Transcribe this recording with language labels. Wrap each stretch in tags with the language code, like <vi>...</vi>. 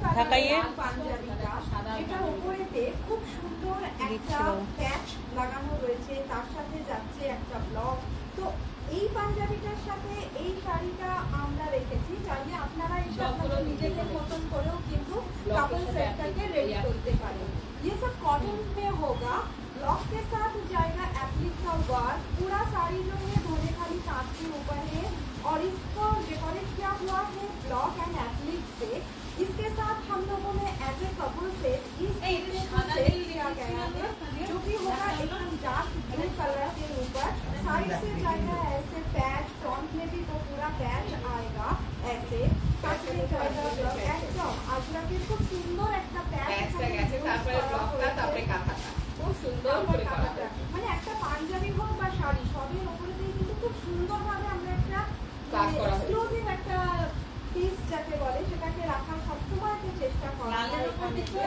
<bn>ঢাকাইয়ের পাঞ্জাবিটা, সেটার উপরেতে খুব সুন্দর একটা প্যাচ লাগানো রয়েছে, তার সাথে যাচ্ছে একটা ব্লক। তো এই পাঞ্জাবিটার সাথে এই শাড়িটা আমরা রেখেছি, চাইলে আপনারা এই আপনাদের নিজেদের মতন করেও কিন্তু কাপল सेटটাকে रेडी करते पारें।</bn> <hi>ये सब कॉटन में होगा, ब्लॉक के साथ जाएगा एप्लिक का वर्क। पूरा साड़ी जो है धोने खाली तांत के ऊपर है और इसको डेकोरेट किया हुआ है ब्लॉक एंड एप्लिक से। इसके साथ हम लोगों ने एज ए कपल सेट इस सेट किया गया है, जो कि होगा एकदम डार्क ब्लू कलर के ऊपर। साइड से जाएगा ऐसे पैच, फ्रंट में भी तो पूरा पैच आएगा ऐसे।</hi> <bn>একদম আজরাকের খুব সুন্দর একটা প্যাচটা গেছে, তারপরে ব্লকটা, তারপরে কাঁথাটা খুব সুন্দর করে করা হয়েছে। মানে একটা পাঞ্জাবি হোক বা শাড়ি সবের উপরে দিয়ে কিন্তু খুব সুন্দরভাবে আমরা একটা কাজ করা হয়েছে। এক্সক্লুসিভ একটা পিস যাকে বলে সেটাকে রাখার সবসময় একটা চেষ্টা করা হয় এখানে।</bn>